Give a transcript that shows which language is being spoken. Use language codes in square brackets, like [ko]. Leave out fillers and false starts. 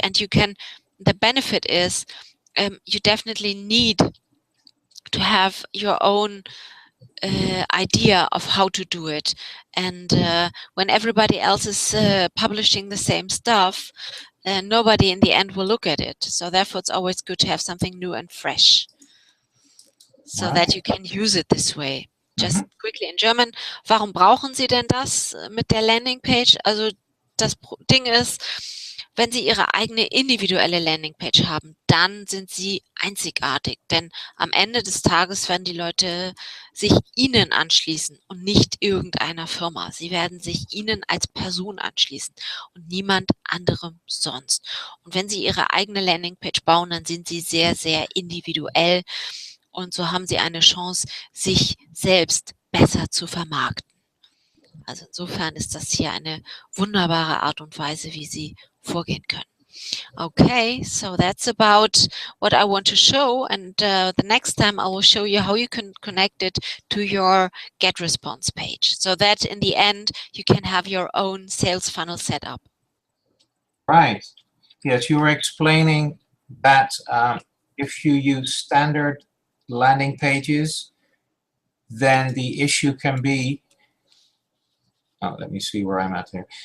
[en] And you can, the benefit is you definitely need to have your own idea of how to do it. And when everybody else is publishing the same stuff, nobody in the end will look at it. So therefore, it's always good to have something new and fresh so that you can use it this way. Just quickly in German, [de] warum brauchen Sie denn das mit der Landingpage? Also das Ding ist, wenn Sie Ihre eigene individuelle Landingpage haben, dann sind Sie einzigartig. Denn am Ende des Tages werden die Leute sich Ihnen anschließen und nicht irgendeiner Firma. Sie werden sich Ihnen als Person anschließen und niemand anderem sonst. Und wenn Sie Ihre eigene Landingpage bauen, dann sind Sie sehr, sehr individuell. Und so haben Sie eine Chance, sich selbst besser zu vermarkten. Also insofern ist das hier eine wunderbare Art und Weise, wie Sie vorgehen können. [en] Okay, so that's about what I want to show, and the next time I will show you how you can connect it to your GetResponse page, so that in the end you can have your own sales funnel set up. Right. Yes, you were explaining that if you use standard landing pages, then the issue can be, oh, let me see where I'm at here.